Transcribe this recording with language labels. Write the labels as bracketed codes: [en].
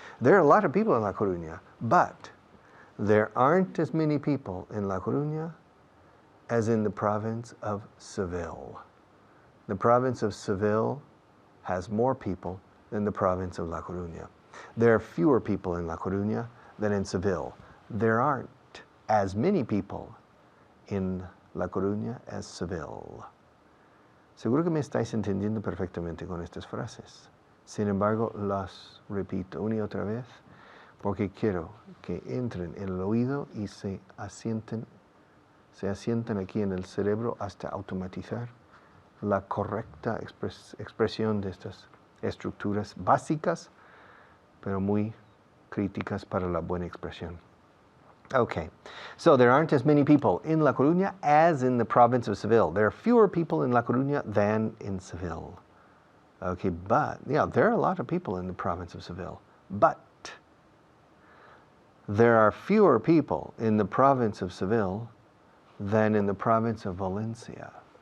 [en] There are a lot of people in La Coruña, but there aren't as many people in La Coruña as in the province of Seville. The province of Seville has more people than the province of La Coruña. There are fewer people in La Coruña than in Seville. There aren't as many people in La Coruña as Seville. [es] Seguro que me estáis entendiendo perfectamente con estas frases. Sin embargo, las repito una y otra vez porque quiero que entren en el oído y se asienten aquí en el cerebro hasta automatizar la correcta expresión de estas estructuras básicas, pero muy críticas para la buena expresión. [en] Okay, so there aren't as many people in La Coruña as in the province of Seville. There are fewer people in La Coruña than in Seville. Okay, but, yeah, there are a lot of people in the province of Seville. But there are fewer people in the province of Seville than in the province of Valencia.